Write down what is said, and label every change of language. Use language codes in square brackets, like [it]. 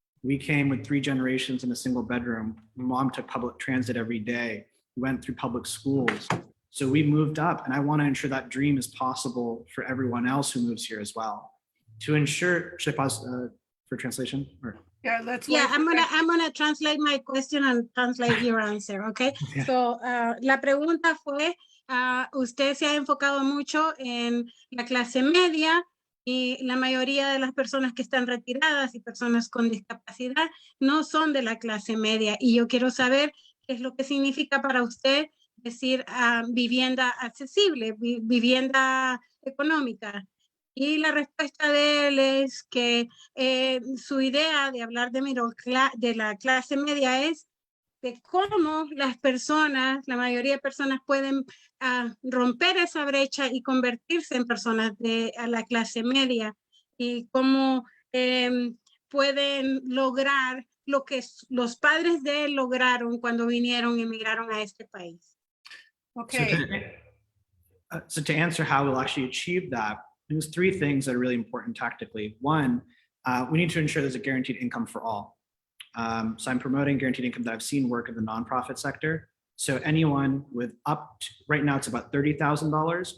[en] We came with 3 generations in a single bedroom. Mom took public transit every day, went through public schools. So we moved up, and I want to ensure that dream is possible for everyone else who moves here as well. To ensure, should I pause for translation? Or? Yeah, let's. Yeah, I'm gonna translate my question and translate your answer, okay? Yeah. [es] So, la pregunta fue, usted se ha enfocado mucho en la clase media y la mayoría de las personas que están retiradas y personas con discapacidad no son de la clase media. Y yo quiero saber qué es lo que significa para usted decir vivienda accesible, vivienda económica. Y la respuesta de él es que su idea de hablar de la clase media es de cómo las personas, la mayoría de personas pueden romper esa brecha y convertirse en personas a la clase media y cómo pueden lograr lo que los padres de él lograron cuando vinieron y emigraron a este país. [en] Okay. So to answer how we'll actually achieve that, there's three things that are really important tactically. One, we need to ensure there's a guaranteed income for all. So I'm promoting guaranteed income that I've seen work in the nonprofit sector. So anyone with right now it's about $30,000.